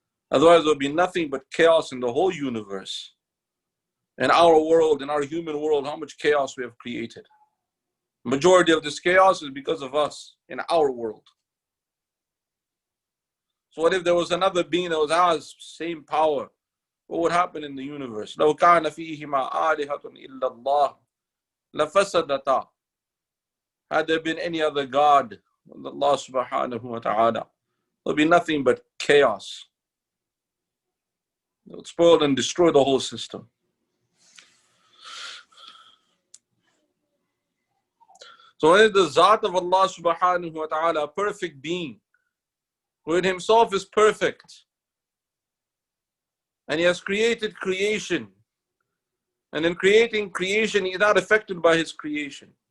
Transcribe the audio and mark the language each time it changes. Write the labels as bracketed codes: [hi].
[en] Otherwise, there will be nothing but chaos in the whole universe. In our world, in our human world, how much chaos we have created. Majority of this chaos is because of us in our world. So what if there was another being that has same power? What would happen in the universe? [ar] لو كان فيهما آلهة إلا الله لفسدتا. [en] Had there been any other God, Allah subhanahu wa ta'ala, there would be nothing but chaos. It would spoil and destroy the whole system. So when the Zat of Allah subhanahu wa ta'ala, a perfect being, who in himself is perfect, and he has created creation, and in creating creation, he is not affected by his creation.